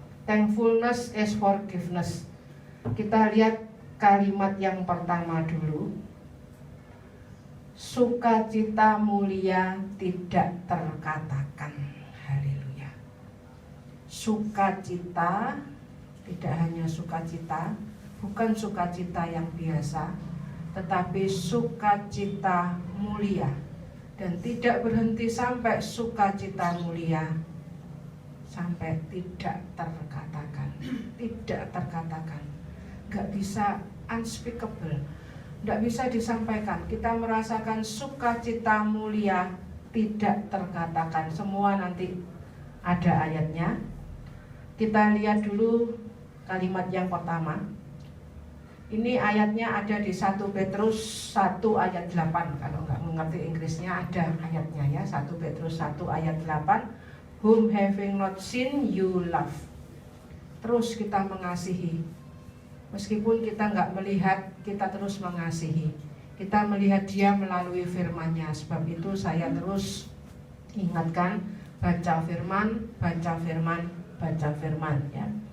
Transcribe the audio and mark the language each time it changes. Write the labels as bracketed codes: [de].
[en] Thankfulness is forgiveness. [id] Kita lihat kalimat yang pertama dulu. Sukacita mulia tidak terkatakan. Haleluya. Sukacita, tidak hanya sukacita, bukan sukacita yang biasa, tetapi sukacita mulia. Dan tidak berhenti sampai sukacita mulia, sampai tidak terkatakan. Tidak terkatakan, gak bisa, unspeakable, gak bisa disampaikan. Kita merasakan sukacita mulia tidak terkatakan. Semua nanti ada ayatnya. Kita lihat dulu kalimat yang pertama. Ini ayatnya ada di 1 Petrus 1 ayat 8. Kalau nggak mengerti Inggrisnya ada ayatnya ya, 1 Petrus 1 ayat 8. [en] Whom having not seen you love. [id] Terus kita mengasihi. Meskipun kita nggak melihat, kita terus mengasihi. Kita melihat dia melalui firman-Nya. Sebab itu saya terus ingatkan, baca firman, baca firman, baca firman ya.